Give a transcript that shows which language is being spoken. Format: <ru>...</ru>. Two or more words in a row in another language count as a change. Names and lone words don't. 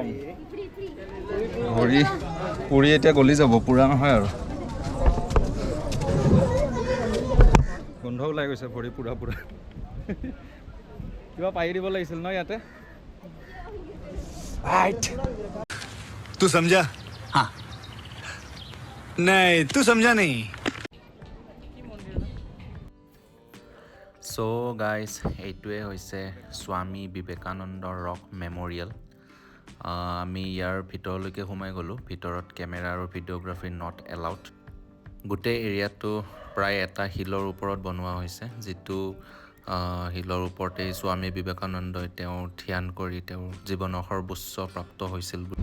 <as>ভৰি পুৰি এতিয়া গলি যাব, পুৰা নহয় আৰু। গোন্ধ ওলাই গৈছে ভৰি পুৰা। কিবা পাৰি দিব লাগিছিল ন ইয়াতে।</as> <hi>तू समझा? हाँ नहीं तू समझा नहीं।</hi> <en>so guys,</en> <as>এইটোৱে হৈছে স্বামী বিবেকানন্দ ৰক মেমৰিয়েল। আমি ইয়াৰ ভিতৰলৈকে সোমাই গ'লোঁ। ভিতৰত কেমেৰা আৰু ভিডিঅ'গ্ৰাফী</as> <en>not allowed.</en> <as>গোটেই এৰিয়াটো প্ৰায় এটা শিলৰ ওপৰত বনোৱা হৈছে, যিটো শিলৰ ওপৰতেই স্বামী বিবেকানন্দই তেওঁ ধ্যান কৰি তেওঁৰ জীৱনৰ সৰ্বোচ্চ প্ৰাপ্ত হৈছিল।</as>